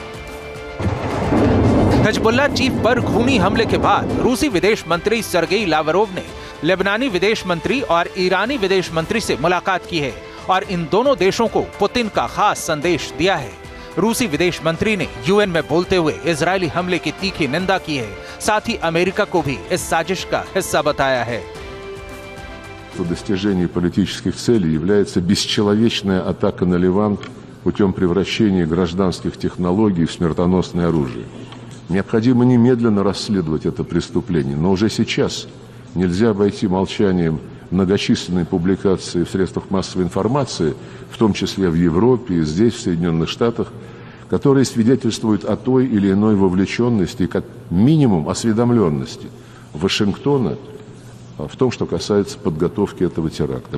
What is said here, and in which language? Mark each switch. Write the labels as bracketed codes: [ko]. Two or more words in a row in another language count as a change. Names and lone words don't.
[hi] हिजबुल्लाह चीफ पर खूनी हमले के बाद रूसी विदेश मंत्री सर्गेई लावरोव ने लेबनानी विदेश मंत्री और ईरानी विदेश मंत्री से मुलाकात की है और इन दोनों देशों को पुतिन का खास संदेश दिया है। रूसी विदेश मंत्री ने यूएन में बोलते हुए इजरायली हमले की तीखी निंदा की है। साथ ही अमेरिका को भी इस साजिश का हिस्सा बताया है। [ru] Достижение политических целей является бесчеловечная атака на Ливан путем превращения гражданских технологий в смертоносное оружие. Необходимо немедленно расследовать это преступление, но уже сейчас нельзя обойти молчанием многочисленные публикации в средствах массовой информации, в том числе в Европе и здесь, в Соединенных Штатах, которые свидетельствуют о той или иной вовлеченности, как минимум осведомленности Вашингтона в том, что касается подготовки этого теракта.